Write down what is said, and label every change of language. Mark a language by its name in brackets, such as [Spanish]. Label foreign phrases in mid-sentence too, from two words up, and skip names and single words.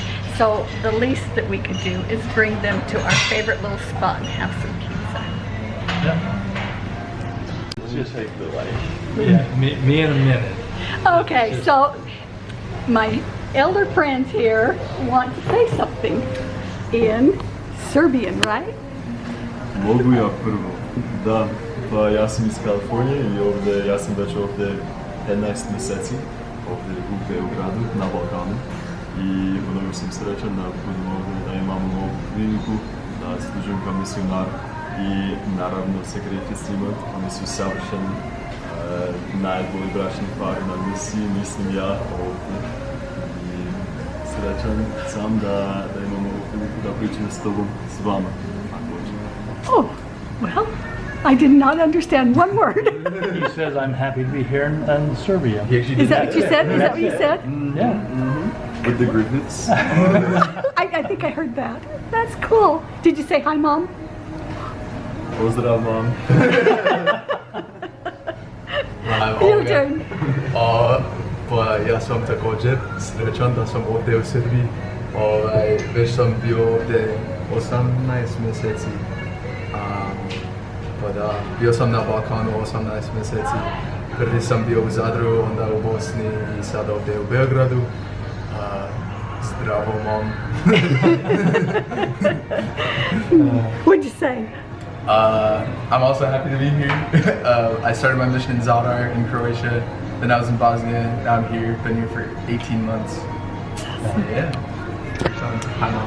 [English] So the least that we could do is bring them to our favorite little spot and have some pizza. Yeah. Just take the light. Yeah, me in a minute. Okay, so my elder friends here want to say something in Serbian, right? [Serbian] Mogu ja prvo. Da, pa ja sam iz Kalifornije i ovdje, ja sam već ovdje 15 mjeseci, ovdje u Beogradu, na Balkanu. I mnogo sam srećan da budem ovdje, da imam ovu priliku, da služim kao misionar. I naravno sekret je svima, oni su savršeni, najbolji bračni par na misiji, mislim ja ovdje. I srećan sam da imam ovu priliku da pričam s tobom, s vama. [English] Oh, well, I did not understand one word. He says I'm happy to be here in Serbia. Is that what you said? Is that what you said? Yeah. With the grievance. I think I heard that. That's cool. Did you say hi, Mom? [Serbian] Pozdrav, Mom. [English] Your turn. [Serbian] Pa ja sam također srećan da sam ovdje u Srbiji. Već sam bio ovdje 18 mjeseci. Pa da, bio sam na Balkanu 18 mjeseci. Prvi sam bio u Zadru, onda u Bosni i sad ovdje u Beogradu. Zdravo, Mom. [English] What'd you say? I'm also happy to be here. I started my mission in Zadar in Croatia, then I was in Bosnia, now I'm here, been here for 18 months. Yeah. Hi, Mom.